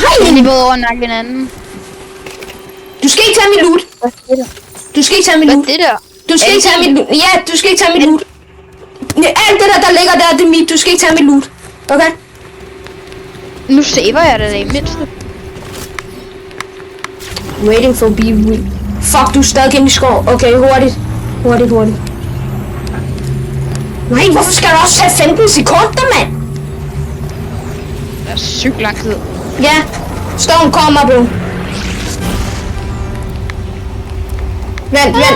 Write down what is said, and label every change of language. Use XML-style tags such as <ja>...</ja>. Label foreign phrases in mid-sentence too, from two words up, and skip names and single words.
<da>Jeg er lige både over nakke hinanden. du skal ikke tage mit loot. Hvad er det der? Du skal ikke tage mit Hvad er loot. det der? Du skal Er ikke det tage mit loot. Ja, du skal ikke tage mit loot. Ja, alt det der ligger der, det er mit. Du skal ikke tage mit loot. Okay? Nu saver jeg det da i mindste.</da> <en>Waiting for be weak.</en> <da>Fuck, du er stadig inde i skov. Okay, hurtigt. Hurtigt. Nej, hvorfor skal du også have 15 sekunder, mand? Det er sygt lang tid. Ja, storm kommer, bro. Vent.</da>